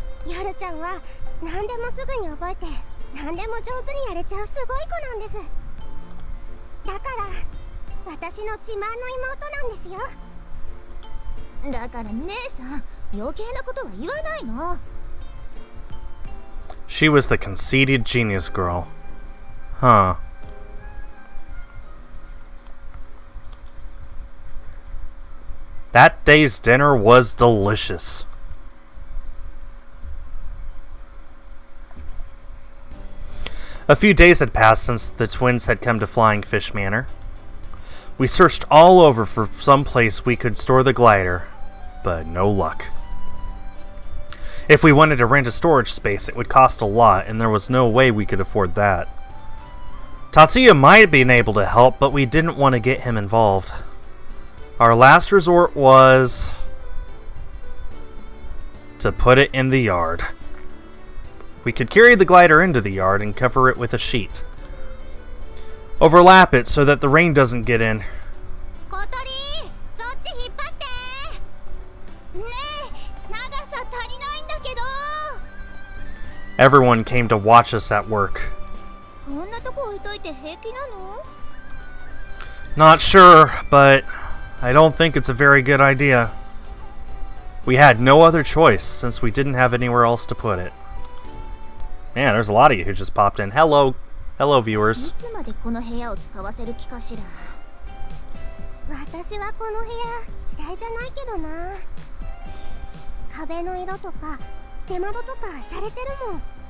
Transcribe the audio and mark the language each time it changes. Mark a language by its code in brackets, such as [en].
[ja] ヤルちゃんは何でもすぐに覚えて何でも上手にやれちゃうすごい子なんです。だから私の自慢の妹なんですよ。だから姉さん、余計なことは言わないの。 [en] She was the conceited genius girl. Huh. That day's dinner was delicious. A few days had passed since the twins had come to Flying Fish Manor. We searched all over for some place we could store the glider, but no luck. If we wanted to rent a storage space, it would cost a lot, and there was no way we could afford that. Tatsuya might have been able to help, but we didn't want to get him involved. Our last resort was to put it in the yard. We could carry the glider into the yard and cover it with a sheet. Overlap it so that the rain doesn't get in. [ja] 小鳥、そっち引っ張って。ねえ、長さ足りないんだけど。 [en] Everyone came to watch us at work. [ja] こんなとこ置いといて平気なの？ [en] Not sure, but I don't think it's a very good idea. We had no other choice since we didn't have anywhere else to put it. Man, there's a lot of you who just popped in. Hello, viewers. [ja] いつまでこの部屋を使わせる気かしら。私はこの部屋嫌いじゃないけどな。壁の色とか出窓とか洒落てるもん。